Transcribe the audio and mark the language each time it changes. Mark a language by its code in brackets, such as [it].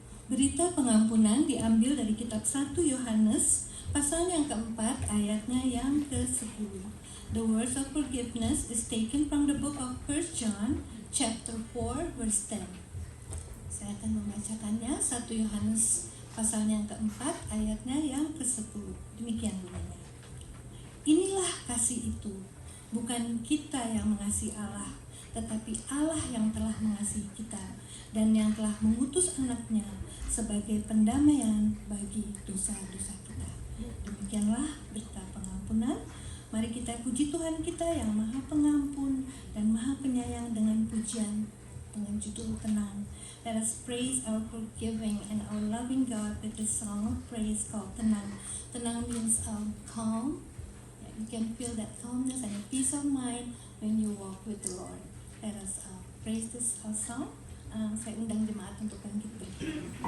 [id] berita pengampunan diambil dari kitab 1 Yohanes pasal yang keempat ayatnya yang ke-10. [en] The words of forgiveness is taken from the book of 1 John chapter 4 verse 10. [id] Saya akan membacakannya, 1 Yohanes pasal yang keempat ayatnya yang ke-10. Demikian bunyinya. Inilah kasih itu, bukan kita yang mengasihi Allah, tetapi Allah yang telah mengasihi kita dan yang telah mengutus anaknya sebagai pendamaian bagi dosa-dosa kita. Demikianlah berita pengampunan. Mari kita puji Tuhan kita yang Maha Pengampun dan Maha Penyayang dengan pujian dengan judul tenang. [en] Let us praise our forgiving and our loving God with a song of praise called Tenang. Tenang means calm. You can feel that calmness and a peace of mind when you walk with the Lord. Let us praise this song. [id] Saya undang jemaat untuk bangkit berdiri.